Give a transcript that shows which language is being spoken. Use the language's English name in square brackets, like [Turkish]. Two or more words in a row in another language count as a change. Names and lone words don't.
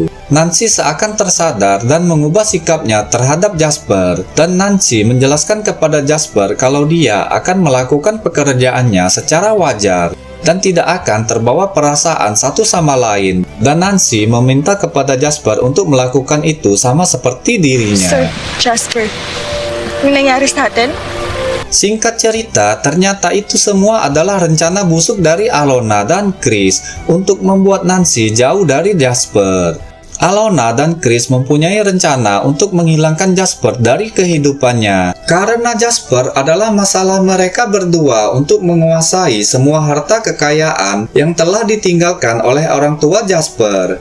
[Indonesian] Nancy seakan tersadar dan mengubah sikapnya terhadap Jasper dan Nancy menjelaskan kepada Jasper kalau dia akan melakukan pekerjaannya secara wajar dan tidak akan terbawa perasaan satu sama lain dan Nancy meminta kepada Jasper untuk melakukan itu sama seperti dirinya. [Filipino] Sir Jasper, yung nangyari sa atin? [Indonesian] Singkat cerita, ternyata itu semua adalah rencana busuk dari Alona dan Chris untuk membuat Nancy jauh dari Jasper. Alona dan Chris mempunyai rencana untuk menghilangkan Jasper dari kehidupannya karena Jasper adalah masalah mereka berdua untuk menguasai semua harta kekayaan yang telah ditinggalkan oleh orang tua Jasper.